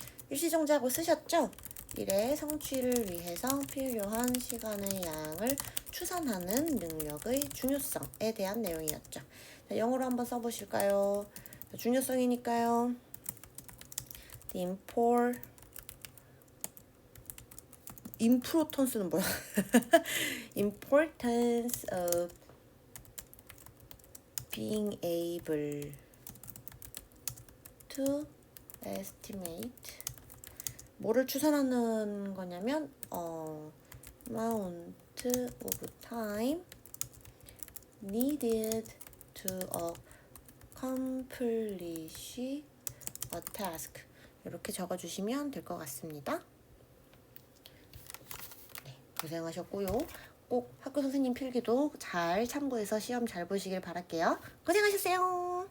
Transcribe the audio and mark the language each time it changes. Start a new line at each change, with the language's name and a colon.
Korean: 일시정지하고 쓰셨죠? 일의 성취를 위해서 필요한 시간의 양을 추산하는 능력의 중요성에 대한 내용이었죠. 자, 영어로 한번 써보실까요? 중요성이니까요.
English: The importance는
Korean: 뭐야?
English: Importance of being able to estimate
Korean: 뭐를 추산하는 거냐면
English: amount of time needed to accomplish a task 이렇게 적어주시면 될 것 같습니다.
Korean: 네, 고생하셨고요. 꼭 학교 선생님 필기도 잘 참고해서 시험 잘 보시길 바랄게요. 고생하셨어요.